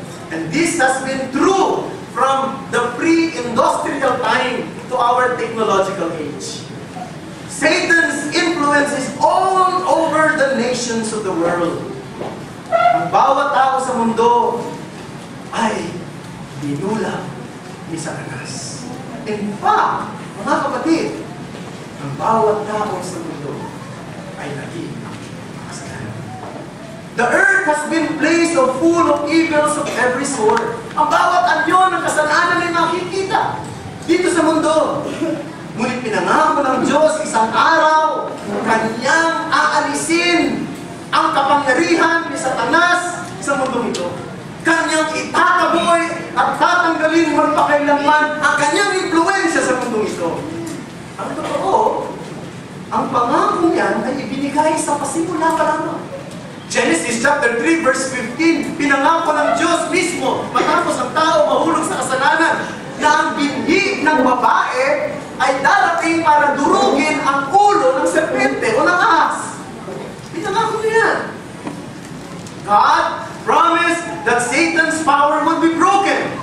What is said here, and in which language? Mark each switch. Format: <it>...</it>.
<en>And this has been true from the pre-industrial time to our technological age. Satan's influence is all over the nations of the world.</en> <tl>Ang bawat tao sa mundo ay binula ni Satanas.</tl> <en>In fact,</en> <tl>mga kapatid, ang bawat tao sa mundo ay naging makasalanan.</tl> <en>The earth has been placed full of evils of every sort.</en> <tl>Ang bawat anyo ng kasalanan ay nakikita dito sa mundo. Ngunit pinangako ng Diyos isang araw, Kanyang aalisin ang kapangyarihan ni Satanas sa mundo ito. Kanyang itataboy at tatanggalin magpakailanman ang kanyang impluensya sa mundo ito. Ang totoo, ang pangako niyan ay ibinigay sa pasimula pa lamang. Genesis chapter 3 verse 15, pinangako ng Diyos mismo matapos ang tao mahulog sa kasalanan na ang binhi ng babae ay darating para durugin ang ulo ng serpente o ng ahas. Pinangako niya.</tl> <en>God promised that Satan's power would be broken.</en>